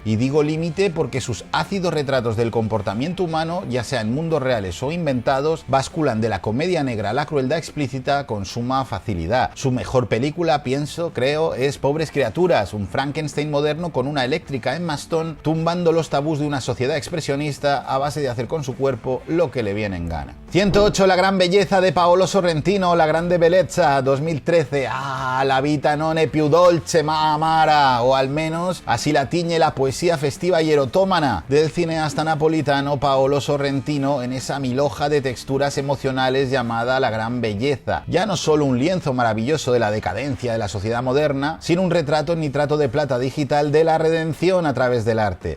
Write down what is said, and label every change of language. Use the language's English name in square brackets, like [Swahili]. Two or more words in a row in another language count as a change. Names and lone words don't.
[Spanish] Y digo límite porque sus ácidos retratos del comportamiento humano, ya sea en mundos reales o inventados, basculan de la comedia negra a la crueldad explícita con suma facilidad. Su mejor película, creo, es Pobres criaturas, un Frankenstein moderno con una eléctrica Emma Stone tumbando los tabús de una sociedad expresionista a base de hacer con su cuerpo lo que le viene en gana. 108, La gran belleza, de Paolo Sorrentino, La grande bellezza, 2013. [Italian] La vita non è più dolce ma amara, [Spanish] o al menos así la tiñe la poesía festiva y erotómana del cineasta napolitano Paolo Sorrentino en esa milhoja de texturas emocionales llamada La gran belleza. Ya no solo un lienzo maravilloso de la decadencia de la sociedad moderna, sino un retrato en nitrato de plata digital de la redención a través del arte.